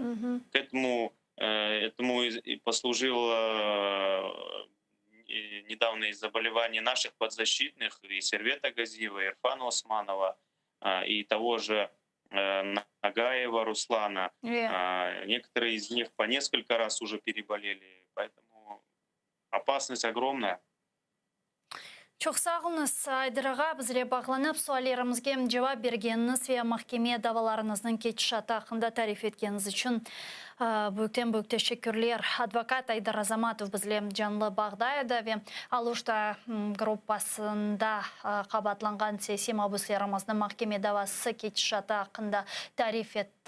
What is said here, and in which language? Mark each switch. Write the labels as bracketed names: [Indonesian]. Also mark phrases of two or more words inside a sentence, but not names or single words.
[Russian] К этому и послужило недавно и заболевание наших подзащитных, и Сервета Газиева, и Ирфана Османова, и того же Нагаева Руслана. Некоторые из них по несколько раз уже переболели, поэтому опасность огромная. [Crimean Tatar] Çok sağ olunuz Айдыраға bizle bağlanıp suallarımızga cevap bergeniniz ve mahkeme davalarınızın keçiş hakkında tarif etgeniz için büyük teşekkürler. Advokat Айдар Азаматов bizle canlı bağdaydı ve Aluşta gruppasında qabatlangan siyasi mabuslarımızın mahkeme davası keçiş hakkında tarif etti.